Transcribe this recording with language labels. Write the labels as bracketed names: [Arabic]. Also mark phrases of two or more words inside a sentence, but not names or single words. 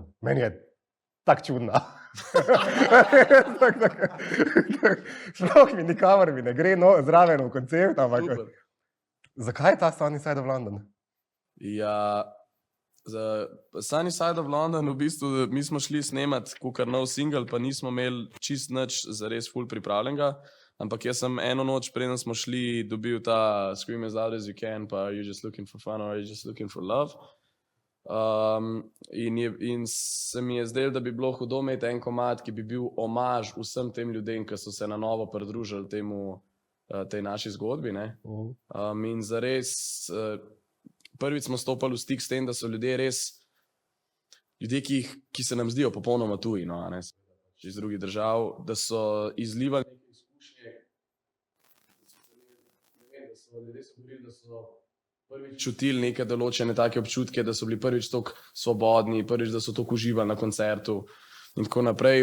[Slovenian] Meni je tak čudna. Sploh mi nikamor mi ne gre zraven v koncept, ampak zakaj ta Sunny Side of London? Ja, za Sunny Side of London v bistvu mi smo šli snemati kakor nov single, pa nismo imeli čist nič zares ful pripravljenega, ampak jaz sem eno noč, preden smo šli, dobil ta [English] Scream as loud as you can, [Slovenian] pa [English] Are you just looking for fun or are you just looking for love? [Slovenian] In se mi je zdelo, da bi bilo hudo imeti en komad, ki bi bil omaž vsem tem ljudem, ki so se na novo pridružili tej naši zgodbi. Ne? In zares, prvič smo stopali v stik s tem, da so ljudje res, ljudje, ki se nam zdijo popolnoma tuji, no, ne, iz drugih držav, da so izlivali neke izkušnje, da so ljudje govorili, da so prvič čutili neke določene take občutke, da so bili prvič toliko svobodni, prvič, da so toliko uživali na koncertu in tako naprej.